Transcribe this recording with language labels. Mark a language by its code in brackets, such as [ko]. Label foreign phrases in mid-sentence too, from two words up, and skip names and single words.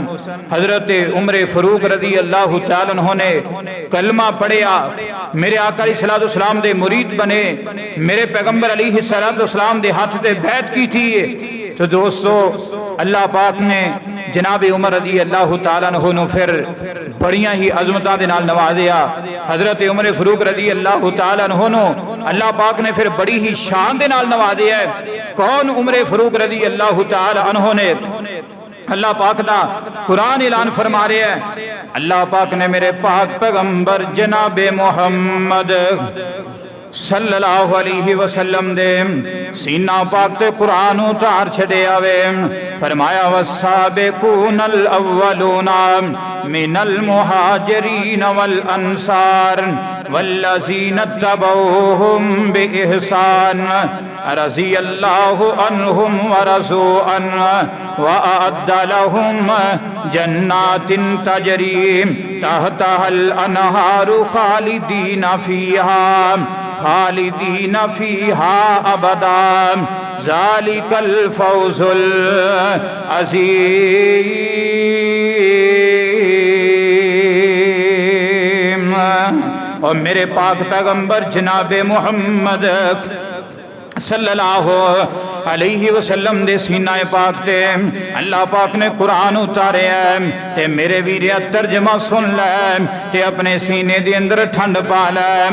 [pa] حضرت عمر فاروق رضی اللہ تعالی عنہ نے کلمہ پڑھیا، میرے آقا علیہ الصلوۃ والسلام دے مرید بنے، میرے پیغمبر علیہ الصلوۃ والسلام دے ہاتھ تے بیعت کی تھی۔ تو دوستو اللہ پاک نے جناب عمر رضی اللہ تعالیٰ عنہ نو پھر بڑیاں ہی عظمتاں دے نال نوازیا۔ حضرت عمر فاروق رضی اللہ تعالیٰ عنہ نو اللہ پاک نے پھر بڑی ہی شان دے نال نوازیا ہے۔ کون؟ عمر فاروق رضی اللہ تعالیٰ عنہ نے اللہ پاک دا قرآن اعلان فرما رہے ہیں۔ اللہ پاک نے میرے پاک پیغمبر جناب محمد صلی اللہ علیہ وسلم دے سینہ پاک تے قرآن اتار چھڑے آوے، فرمایا [ar] والسابقون الاولون من المہاجرین والانصار والذین اتبعوہم بإحسان رضی اللہ عنہم ورضوا عنہ وأعد لهم جنات تجری تحتها الانہار خالدین فیہا ابدا ذالک الفوز العظیم۔ [pa] اور میرے پاک پیغمبر جناب محمد صلی اللہ علیہ وسلم دے سینہ پاک تے اللہ پاک نے قرآن اتارے ہیں تے میرے ویریا ترجمہ سن لے تے اپنے سینے دے اندر ٹھنڈ پا لے۔